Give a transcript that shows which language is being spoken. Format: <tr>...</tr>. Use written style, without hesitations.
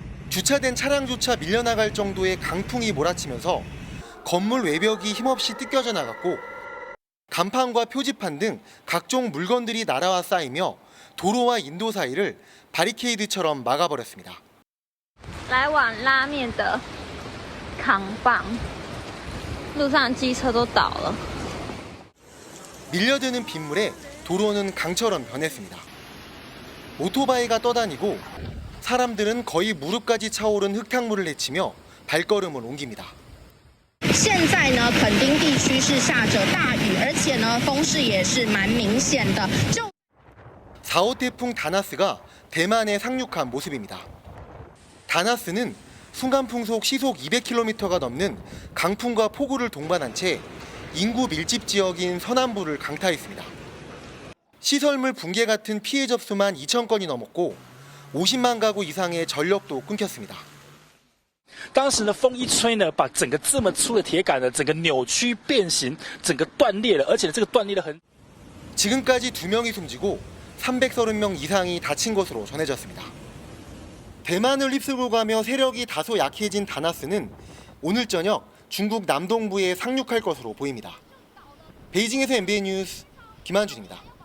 <ko>주차된 차량조차 밀려나갈 정도의 강풍이 몰아치면서 건물 외벽이 힘없이 뜯겨져 나갔고 간판과 표지판 등 각종 물건들이 날아와 쌓이며 도로와 인도 사이를 바리케이드처럼 막아버렸습니다.</ko> <zh>来往拉面的扛棒，路上机车都倒了。</zh> <ko>밀려드는 빗물에 도로는 강처럼 변했습니다. 오토바이가 떠다니고 사람들은 거의 무릎까지 차오른 흙탕물을 헤치며 발걸음을 옮깁니다.</ko> <zh>现在呢，垦丁地区是下着大雨，而且呢，风势也是蛮明显的。</zh> <ko>4호 태풍 다나스가 대만에 상륙한 모습입니다. 다나스는 순간 풍속 시속 200km가 넘는 강풍과 폭우를 동반한 채 인구 밀집 지역인 서남부를 강타했습니다. 시설물 붕괴 같은 피해 접수만 2,000건이 넘었고 50만 가구 이상의 전력도 끊겼습니다.</ko> <zh>当时呢，风一吹呢，把整个这么粗的铁杆呢，整个扭曲变形，整个断裂了，而且这个断裂的很。</zh> <ko>지금까지 2명이 숨지고 330명 이상이 다친 것으로 전해졌습니다. 대만을 휩쓸고 가며 세력이 다소 약해진 다나스는 오늘 저녁 중국 남동부에 상륙할 것으로 보입니다. 베이징에서 MBN 뉴스 김한준입니다.</ko>